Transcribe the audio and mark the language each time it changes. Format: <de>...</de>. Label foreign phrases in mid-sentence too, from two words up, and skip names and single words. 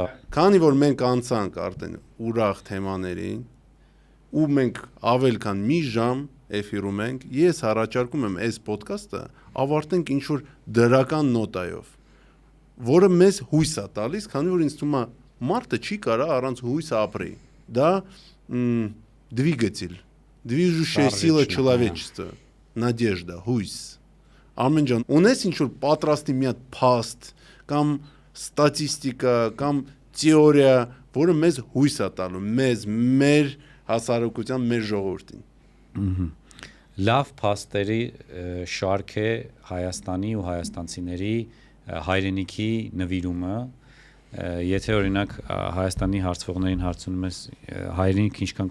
<hy>Քանի որ մենք անցանք արդեն ուրախ թեմաներին, ու մենք ավել քան մի ժամ էֆիրում ենք, ես առաջարկում եմ այս ոդքասթը ավարտենք ինչ որ դրական նոտայով, որը մեզ հույս է տալիս, քանի որ ինձ թվում է մարդը չի կարա առանց հույս ապրի։ Դա</hy> <ru>двигатель, движущая сила человечества, надежда,</ru> <hy>հույս։ Ամեն ջան, ունես ինչ որ պատրաստի մի հատ փաստ կամ ստատիստիկա կամ թեորիա, որը մեզ հույս է տալու, մեր հասարակության, մեր ժողովրդին։ Լավ փաստերի շարք է Հայաստանի ու հայաստանցիների հայրենիքի նվիրումը, եթե օրինակ Հայաստանի հարցվողներին հարցնում ես հայրենիքը ինչքան</hy>